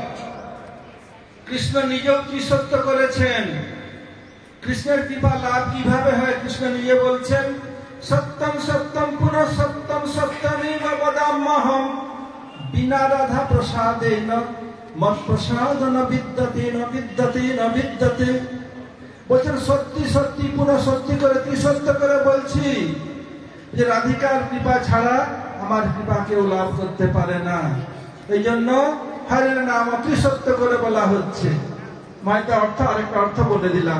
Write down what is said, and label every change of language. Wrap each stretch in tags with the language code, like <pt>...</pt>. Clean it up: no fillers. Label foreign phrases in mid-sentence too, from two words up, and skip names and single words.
<bn>কৃষ্ণ নিজেও ত্রিসত্য করেছেন। কৃষ্ণের কৃপা লাভ কিভাবে হয় কৃষ্ণ নিজে বলছেন,</bn> <sa>সত্যম সত্যম পুনঃ সত্যম সত্যমেব বদাম্যহম বিনা রাধা প্রসাদেন মৎ প্রসাদ ন বিদ্যতে ন বিদ্যতে ন বিদ্যতে।</sa> <bn>বলছেন সত্যি সত্যি পুনঃ সত্যি করে ত্রিসত্য করে বলছি যে রাধিকার কৃপা ছাড়া আমার কৃপা কেউ লাভ করতে পারে না। এই জন্য হরের নাম ত্রিসত্য করে বলা হচ্ছে। মাইতা অর্থ আরেকটা অর্থ বলে দিলাম।</bn>